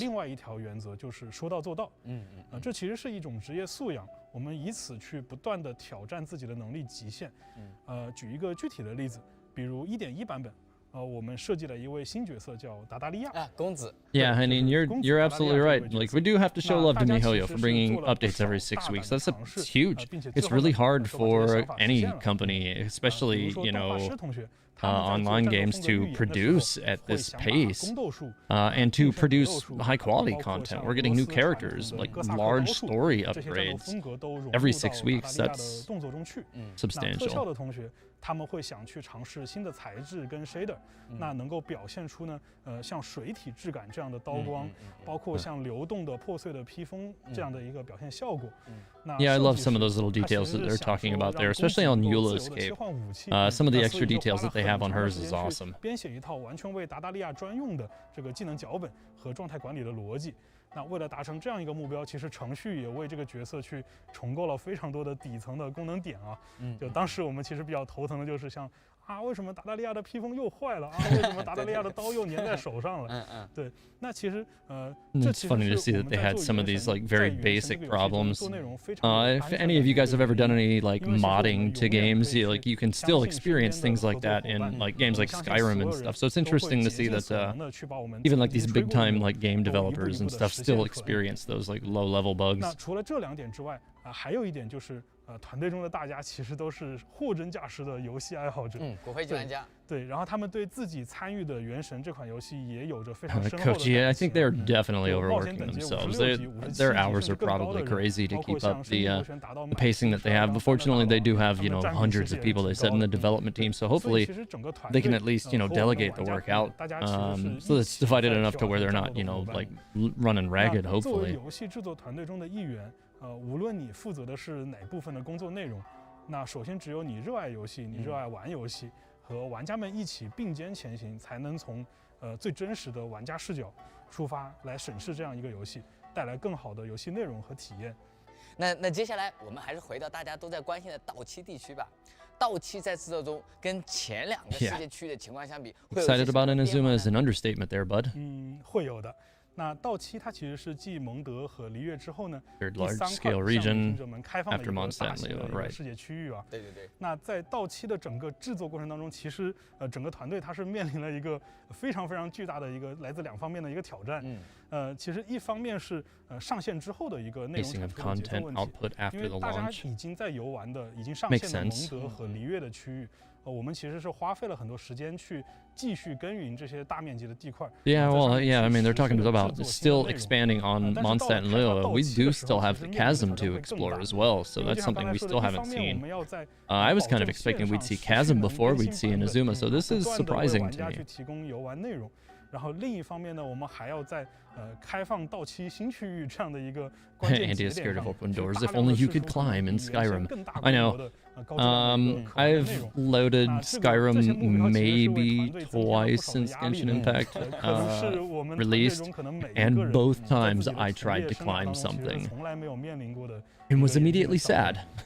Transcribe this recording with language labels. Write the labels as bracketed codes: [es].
[zh] 另外一条原则就是说到做到。这其实是一种职业素养，我们以此去不断的挑战自己的能力极限。举一个具体的例子，比如 1.1 版本。我们设计了一位新角色叫达达利亚。公子。 [en] Yeah, I mean you're absolutely right. Like we do have to show love to miHoYo for bringing updates every 6 weeks. That's huge. It's really hard for any company, especially online games, to produce at this pace and to produce high quality content. We're getting new characters, like large story upgrades every 6 weeks. That's substantial. [zh] 他们会想去尝试新的材质跟 shader，那能够表现出呢，像水体质感这样的刀光，包括像流动的破碎的披风这样的一个表现效果。 [en] Yeah, I love some of those little details that they're talking about there, especially on Eula's cape. Some of the extra details that they have on hers is awesome. [zh] 编写一套完全为达达利亚专用的这个技能脚本和状态管理的逻辑。那为了达成这样一个目标，其实程序也为这个角色去重构了非常多的底层的功能点啊。就当时我们其实比较头疼的就是像为什么达达利亚的披风又坏了为什么达达利亚的刀又粘在手上了？对，那其实 [en] It's funny to see that they had some of these like very basic problems. If any of you guys have ever done any like modding to games, you can still experience things like that in like games like Skyrim and stuff. So it's interesting to see that even like these big time like game developers and stuff still experience those like low level bugs. [zh] 那除了这2点之外还有一点就是团队中的大家其实都是货真价实的游戏爱好者，骨灰级玩家。对，然后他们对自己参与的《原神》这款游戏也有着非常深厚的 [en] Coach, yeah, I think they're definitely overworking themselves. Their hours are probably crazy to keep up the pacing that they have. But fortunately, they do have hundreds of people they said in the development team, so hopefully they can at least delegate the work out, so it's divided enough to where they're not like running ragged. Hopefully. [zh] 游戏制作团队中的一员，无论你负责的是哪部分的工作内容，那首先只有你热爱游戏，你热爱玩游戏。和玩家们一起并肩前行，才能从最真实的玩家视角出发来审视这样一个游戏，带来更好的游戏内容和体验。那接下来我们还是回到大家都在关心的盗七地区吧。盗七在制作中跟前2个世界区的情况相比，会有 [en] Excited about Inazuma is an understatement there, bud. [zh] 会有的。那盗七它其实是继蒙德和璃月之后呢， [en] Third [zh] 第3 [en] large [zh] 块 [en] scale region [zh] 者们开放的一个大型的一个世界区域啊。对。那在盗七的整个制作过程当中，其实整个团队它是面临了一个非常非常巨大的一个来自2方面的一个挑战。其实一方面是上线之后的一个内容产出的节奏问题，因为大家已经在游玩的、已经上线的蒙德和璃月的区域。我们其实是花费了很多时间去继续耕耘这些大面积的地块。 [en] Yeah, well, yeah, I mean, they're talking about still expanding on Mondstadt and Liyue. We do still have the chasm to explore as well, so that's something we still haven't seen. I was kind of expecting we'd see chasm before we'd see Inazuma, so this is surprising to me. [zh] 然后另一方面呢，我们还要在开放盗七新区域这样的一个关键节点上， [en] Andy is scared of open doors. If only you could climb in Skyrim. I know. I've loaded Skyrim maybe twice since Genshin Impact released, and both times I tried to climb something and was immediately sad.